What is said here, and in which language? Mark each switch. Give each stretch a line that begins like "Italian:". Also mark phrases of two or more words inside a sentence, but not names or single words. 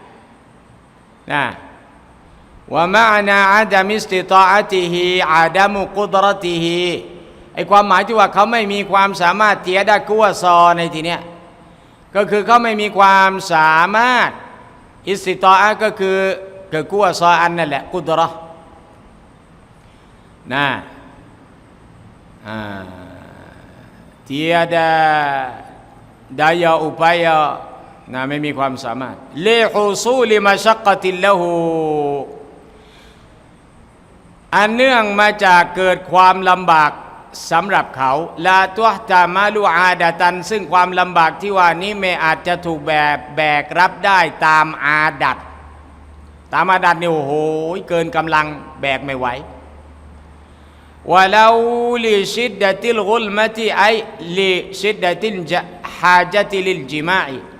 Arabic: ومعنى عدم استطاعته عدم قدرته
Thai: ฮีไอความหมายที่ว่าเขาไม่มีความสามารถ
Malay: tiada kuasa
Thai: ในทีเนี้ยก็คือเขาไม่มีความสามารถอิสติตาก็คือกัวซออันนั่นแหละกุดเราะห์
Malay: tiada daya upaya
Thai: ไม่มีความสามารถ
Arabic: لحصول مشقة له
Thai: อันเนื่องมาจากเกิดความลำบากสำหรับเขา
Arabic: لا تحتمل عادة
Thai: ซึ่งความลำบากที่ว่านี้ไม่อาจจะถูกแบกรับได้ตามอาดัตนี่โอ้โหเกินกำลังแบกไม่ไหว
Arabic: ولو لشدة الغلمة أي لشدة الحاجة للجماع